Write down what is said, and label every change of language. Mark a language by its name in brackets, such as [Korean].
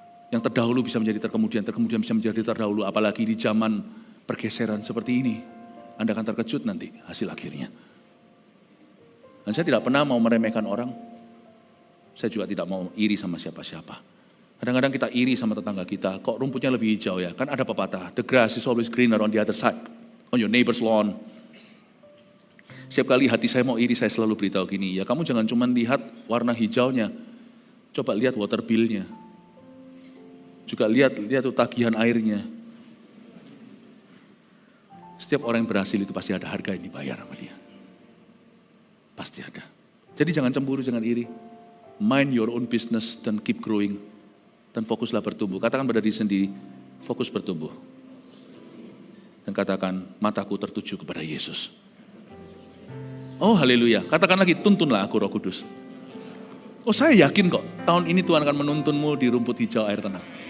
[Indonesian] Yang terdahulu bisa menjadi terkemudian, terkemudian bisa menjadi terdahulu, apalagi di zaman pergeseran seperti ini. Anda akan terkejut nanti hasil akhirnya. Dan saya tidak pernah mau meremehkan orang, saya juga tidak mau iri sama siapa-siapa. Kadang-kadang kita iri sama tetangga kita, kok rumputnya lebih hijau ya? Kan ada pepatah, [English] the grass is always greener on the other side, on your neighbor's lawn. [Indonesian] Setiap kali hati saya mau iri, saya selalu beritahu gini, ya kamu jangan cuma lihat warna hijaunya, coba lihat water bill-nya. Juga lihat tuh tagihan airnya. Setiap orang yang berhasil itu pasti ada harga yang dibayar sama dia. Pasti ada. Jadi jangan cemburu, jangan iri. [English] Mind your own business dan keep growing. [Indonesian] Dan fokuslah bertumbuh. Katakan pada diri sendiri, fokus bertumbuh. Dan katakan, mataku tertuju kepada Yesus. Oh haleluya, katakan lagi, tuntunlah aku Roh Kudus. Oh saya yakin kok, tahun ini Tuhan akan menuntunmu di rumput hijau air tenang.